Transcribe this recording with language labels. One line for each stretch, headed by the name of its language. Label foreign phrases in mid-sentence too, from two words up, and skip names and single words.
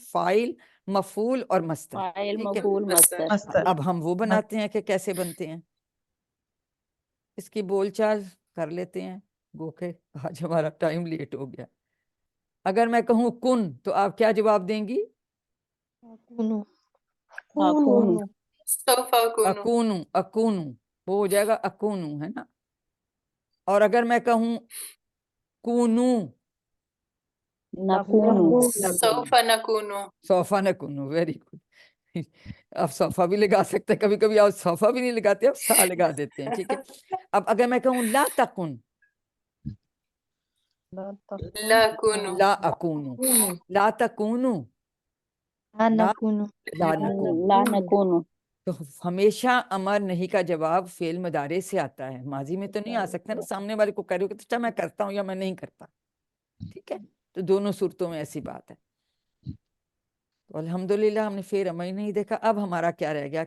Urdu: فاعل, مفعول اور مصدر. فاعل ٹھیک ہے, مفعول مصدر. مستر. اب ہم وہ بناتے ہیں کہ کیسے بنتے ہیں. اس کی بول چال کر لیتے ہیں, گو کہ آج ہمارا ٹائم لیٹ ہو گیا. اگر میں کہوں کن تو آپ کیا جواب دیں گی؟
Arabic: کونو اکون.
Urdu: اکونو, اکونو وہ ہو جائے گا اکونو, ہے نا. اور اگر میں کہوں کونو,
Arabic: نکون. صوفا نکونو.
English: very good.
Urdu: آپ صوفا بھی لگا سکتے ہیں, کبھی کبھی آپ صوفا بھی نہیں لگاتے, آپ سا لگا دیتے ہیں. ٹھیک ہے. اب اگر میں کہوں
Arabic: لا تکن, لا اکونو, لا تکونو, لا لا نکونو لا نکونو. لا نکون.
Urdu: تو ہمیشہ امر نہیں کا جواب فعل مضارع سے آتا ہے, ماضی میں تو نہیں آ سکتا نا. سامنے والے کو کہہ رہے ہو کہ اچھا میں کرتا ہوں یا میں نہیں کرتا. ٹھیک ہے, تو دونوں صورتوں میں ایسی بات ہے. تو الحمدللہ ہم نے فعل امر نہیں دیکھا. اب ہمارا کیا رہ گیا؟